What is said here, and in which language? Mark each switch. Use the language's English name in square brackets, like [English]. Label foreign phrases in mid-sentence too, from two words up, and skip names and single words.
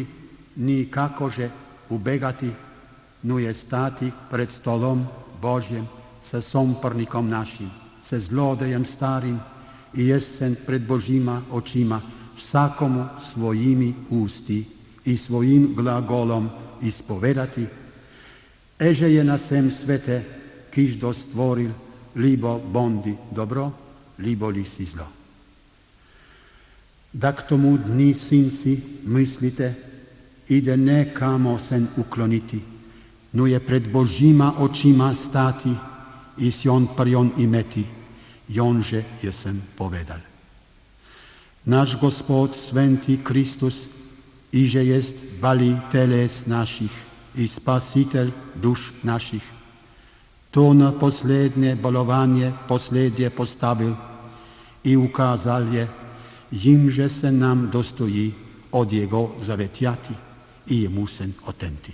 [Slovenian] ni kakože ubegati, no je stati pred stolom Božjem sa sompornikom našim, sa zlodejem starim i jesen pred Božjima očima vsakomu svojimi usti i svojim glagolom ispovedati, eže je na sem svete kiždo stvoril, libo bondi dobro, libo li si zlo. Da k tomu dni, sinci, mislite, ide ne kamo sen ukloniti, no je pred Božjima očima stati i si on prjon imeti, jonže jesem povedal. Naš Gospod sventi Kristus, iže jest bali teles naših i spasitelj duš naših, to na poslednje bolovanje posledje postavil i ukazal je, jimže se nam dostoji od jego zavetjati i jemu sen otenti.